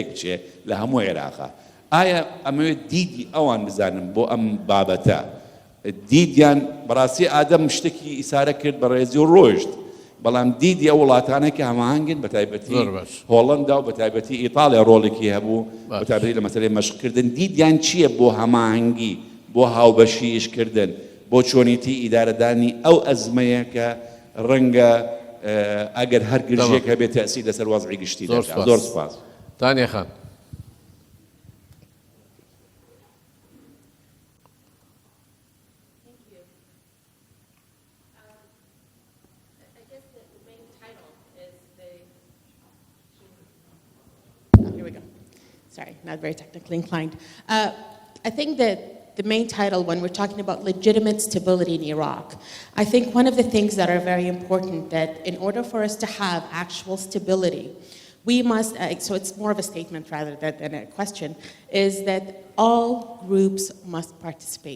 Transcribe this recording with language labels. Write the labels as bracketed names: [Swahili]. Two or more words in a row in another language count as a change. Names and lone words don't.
[Central Kurdish] بچێ لە هەموو عێراقا ئایا ئەمەوێت دیدی ئەوان بزانم بۆ ئەم بابەتە دیدیان بەڕاستی ئادەم شتێکی ئیسارە کرد بە ڕێزی و ڕۆژت بەڵام دیدی ئەو وڵاتانە کە هەماهنگن بە تایبەتی هۆڵەندا و بە تایبەتی ئیتاڵیا ڕۆڵێکی هەبوو بە تایبەتی لە مەسەلەی مەشقکردن دیدیان چییە بۆ هەماهنگی بۆ هاوبەشی ئیشکردن بۆ چۆنیتی ئیدارەدانی ئەو ئەزمەیە کە ڕەنگە ئەگەر هەر گرژێک هەبێت تەسی لەسەر وەزعی گشتی زۆر سپاس تانیا خان [English] Here we go. Sorry, not very technically inclined. I think that the main title, when we're talking about legitimate stability in Iraq, I think one of the things that are very important that in order for us to have actual stability, we must, so it's more of a statement rather than a question, is that all groups must participate.